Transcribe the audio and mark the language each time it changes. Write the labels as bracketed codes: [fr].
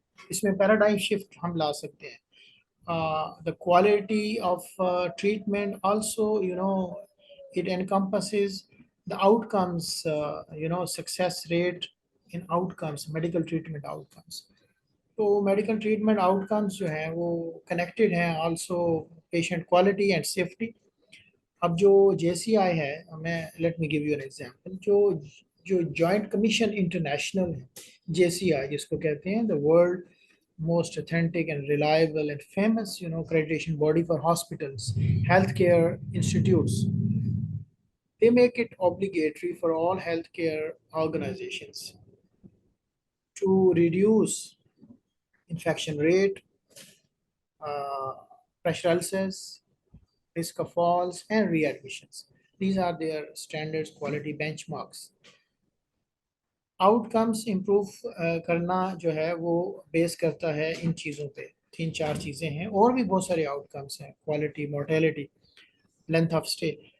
[hi] इसमें paradigm shift हम ला सकते हैं। [en] The quality of treatment also, it encompasses the outcomes, success rate in outcomes, medical treatment outcomes. [hi] तो medical treatment outcomes जो हैं वो कनेक्टेड हैं also patient quality and safety. अब जो जेसीआई है, मैं [en] Let me give you an example. [hi] जो जो जॉइंट कमीशन इंटरनेशनल है, जेसीआई जिसको कहते हैं, [en] The world most authentic and reliable and famous accreditation body for hospitals, healthcare institutes, they make it obligatory for all healthcare organizations to reduce infection rate, uh, pressure ulcers, risk of falls, and readmissions. These are their standards, quality benchmarks. [hi] Outcomes improve करना जो है वो base करता है इन चीज़ों पे। तीन चार चीज़ें हैं, और भी बहुत सारे आउटकम्स हैं, quality, mortality, length of stay.